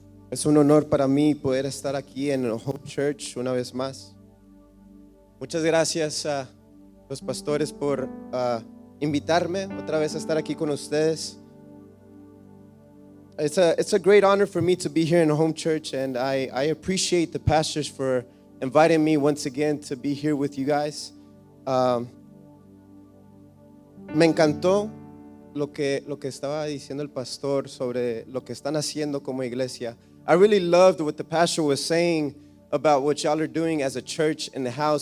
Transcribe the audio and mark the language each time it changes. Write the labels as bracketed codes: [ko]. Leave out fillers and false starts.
[es] Es un honor para mí poder estar aquí en Hope Church una vez más. Muchas gracias a los pastores por invitarme otra vez a estar aquí con ustedes. [en] It's a great honor for me to be here in Home Church, and I appreciate the pastors for inviting me once again to be here with you guys. [es] Me encantó lo que estaba diciendo el pastor sobre lo que están haciendo como iglesia. [en] I really loved what the pastor was saying about what y'all are doing as a church in the house.